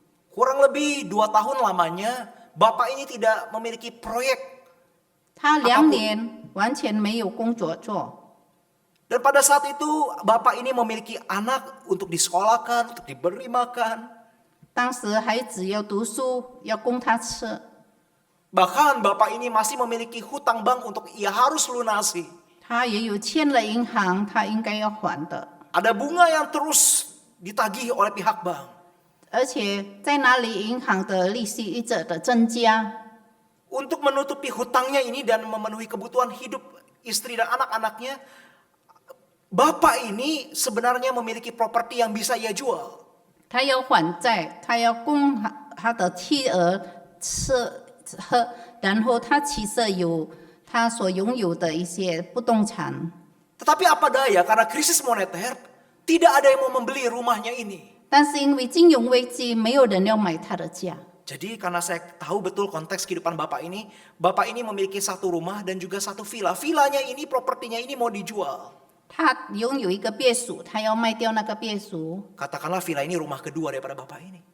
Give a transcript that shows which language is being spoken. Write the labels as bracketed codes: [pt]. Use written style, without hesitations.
[id] Kurang lebih 2 tahun lamanya, bapak ini tidak memiliki proyek. [zh] 他2年完全没有工作做， [id] Dan pada saat itu, bapak ini memiliki anak untuk disekolahkan, untuk diberi makan. [zh] 当时孩子要读书，要供他吃， [id] Bahkan bapak ini masih memiliki hutang bank untuk ia harus lunasi. [zh] 他也有欠了银行，他应该要还的。 [id] Ada bunga yang terus ditagih oleh pihak bank. [zh] 而且在哪里银行的利息一直的增加， [id] Untuk menutupi hutangnya ini dan memenuhi kebutuhan hidup istri dan anak-anaknya, bapak ini sebenarnya memiliki properti yang bisa ia jual. [zh] 他要还债，他要供他的妻儿吃喝，然后他其实有他所拥有的一些不动产。 [id] Tetapi apa daya, karena krisis moneter, tidak ada yang mau membeli rumahnya ini. [zh] 但是因为金融危机，没有人要买他的家。 [id] Jadi karena saya tahu betul konteks kehidupan bapak ini memiliki satu rumah dan juga satu villa. Villanya ini, propertinya ini mau dijual. [zh] 他拥有一个别墅，他要卖掉那个别墅， [id] Katakanlah villa ini rumah kedua daripada bapak ini.